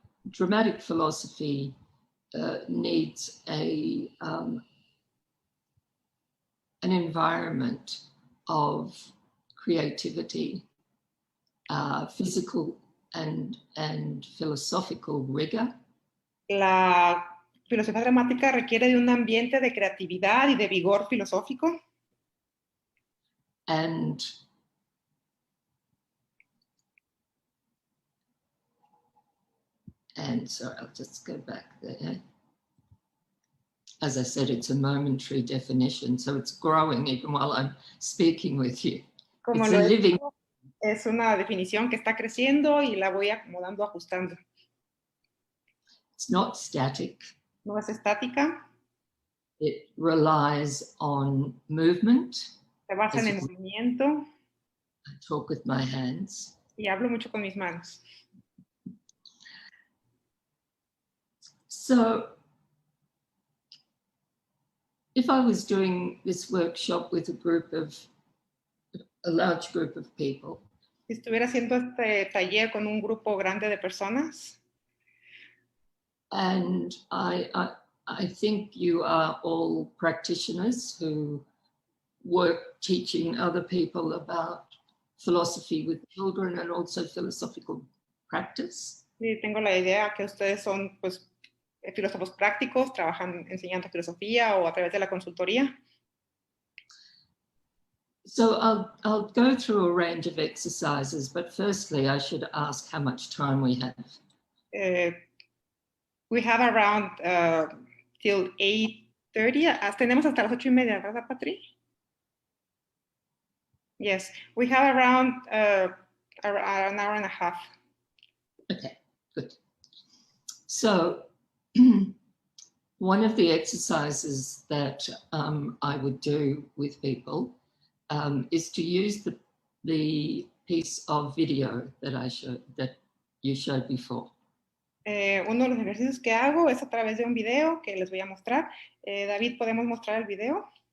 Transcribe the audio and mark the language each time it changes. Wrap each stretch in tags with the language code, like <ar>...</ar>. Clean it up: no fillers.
<en>Dramatic philosophy needs an environment of creativity, physical and philosophical rigor.</en> <es>La filosofía dramática requiere de un ambiente de creatividad y de vigor filosófico.</es> <en>And sorry, I'll just go back there. As I said, it's a momentary definition, so it's growing even while I'm speaking with you.</en> <es>Como</es> <en>it's a living.</en> <es>Es una definición que está creciendo y la voy acomodando, ajustando.</es> <en>It's not static.</en> <es>No es estática,</es> <en>It relies on movement.</en> <es>se basa en el movimiento</es> <en>I talk with my hands.</en> <es>y hablo mucho con mis manos.</es> <en>So if I was doing this workshop with a large group of people,</en> <es>Si estuviera haciendo este taller con un grupo grande de personas,</es> <en>and I think you are all practitioners who work teaching other people about philosophy with children and also philosophical practice.</en> <es>sí, tengo la idea que ustedes son pues, filósofos prácticos, trabajan enseñando filosofía o a través de la consultoría.</es> <en>So I'll go through a range of exercises, but firstly I should ask how much time we have. We have around till 8:30.</en> <es>Tenemos hasta las 8:30, ¿verdad, Patri?</es> <en>Yes, we have around an hour and a half. Okay, good. So one of the exercises that I would do with people is to use the piece of video that you showed before.</en> <es>Uno de los ejercicios que hago es a través de un video que les voy a mostrar. David, ¿podemos mostrar el video?</es>